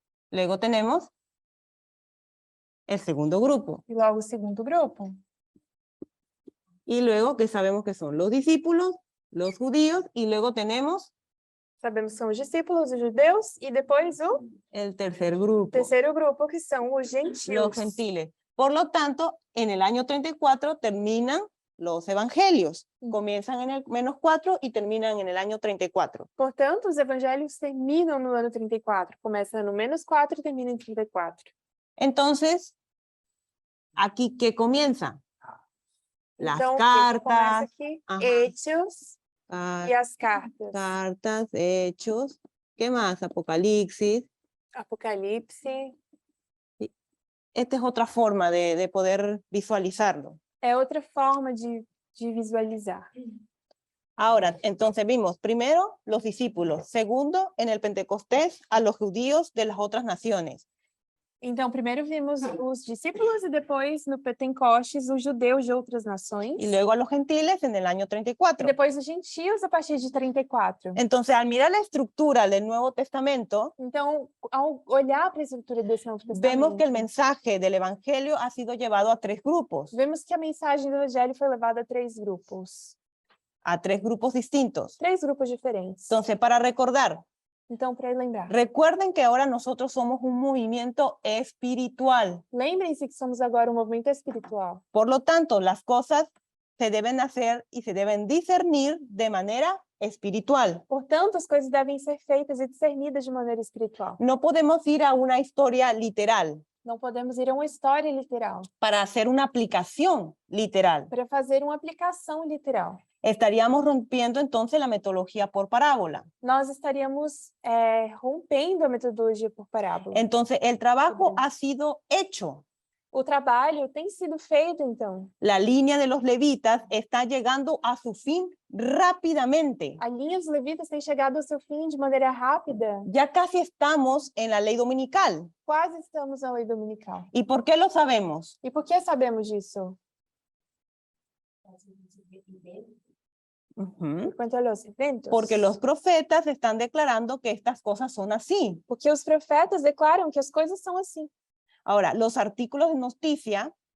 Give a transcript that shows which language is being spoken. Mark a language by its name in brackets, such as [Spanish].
[Spanish] Luego tenemos el segundo grupo. [Portuguese] E logo o segundo grupo. [Spanish] Y luego que sabemos que son los discípulos, los judíos, y luego tenemos [Portuguese] Sabemos que são os discípulos, os judeus, e depois o [Spanish] el tercer grupo, [Portuguese] terceiro grupo, que são os gentios. [Spanish] los gentiles. Por lo tanto, en el año 34 terminan los evangelios. Comienzan en el -4 y terminan en el año 34. [Portuguese] Portanto, os evangelhos terminam no ano 34. Começa no -4 e termina em 34. [Spanish] Entonces, aquí, ¿qué comienza? Las [Portuguese] Então, [Spanish] cartas, [Portuguese] começa aqui, [Spanish] ajá. Hechos car- [Portuguese] e as cartas. [Spanish] cartas, hechos, ¿qué más? Apocalipsis. [Portuguese] Apocalipse. [Spanish] Esta es otra forma de poder visualizarlo. [Portuguese] É outra forma de visualizar. [Spanish] Ahora, entonces vimos primero los discípulos, segundo en el Pentecostés a los judíos de las otras naciones. [Portuguese] Então, primeiro vimos os discípulos e depois, no Pentecostes, os judeus de outras nações. [Spanish] Y luego a los gentiles en el año [Portuguese] E [Spanish] 34. [Portuguese] depois os gentios a partir de 34. [Spanish] Entonces, al mirar la estructura del Nuevo Testamento, [Portuguese] Então, ao olhar para a estrutura desse Novo [Spanish] vemos [Portuguese] Testamento, [Spanish] que el mensaje del Evangelio ha sido llevado a 3 grupos, [Portuguese] vemos que a mensagem do Evangelho foi levada a 3 grupos. [Spanish] a 3 grupos distintos. [Portuguese] 3 grupos diferentes. [Spanish] Entonces, para recordar, [Portuguese] Então, para lembrar. [Spanish] recuerden que ahora nosotros somos un movimiento espiritual. [Portuguese] Lembrem-se que somos agora um movimento espiritual. [Spanish] Por lo tanto, las cosas se deben hacer y se deben discernir de manera espiritual. [Portuguese] Portanto, as coisas devem ser feitas e discernidas de maneira espiritual. [Spanish] No podemos ir a una historia literal [Portuguese] Não podemos ir a uma história literal [Spanish] para hacer una aplicación literal. [Portuguese] para fazer uma aplicação literal. [Spanish] Estaríamos rompiendo entonces la metodología por parábola. [Portuguese] Nós estaríamos rompendo a metodologia por parábola. [Spanish] Entonces, el trabajo ha sido hecho. [Portuguese] O trabalho tem sido feito, então. [Spanish] La línea de los levitas está llegando a su fin rápidamente. [Portuguese] A linha dos levitas tem chegado ao seu fim de maneira rápida. [Spanish] Ya casi estamos en la ley dominical. [Portuguese] Quase estamos na lei dominical. [Spanish] ¿Y por qué lo sabemos? [Portuguese] E por que sabemos disso? Quanto aos eventos. [Spanish] Porque los profetas están declarando que estas cosas son así. [Portuguese] Porque os profetas declaram que as coisas são assim. [Spanish] Ahora, los artículos de noticia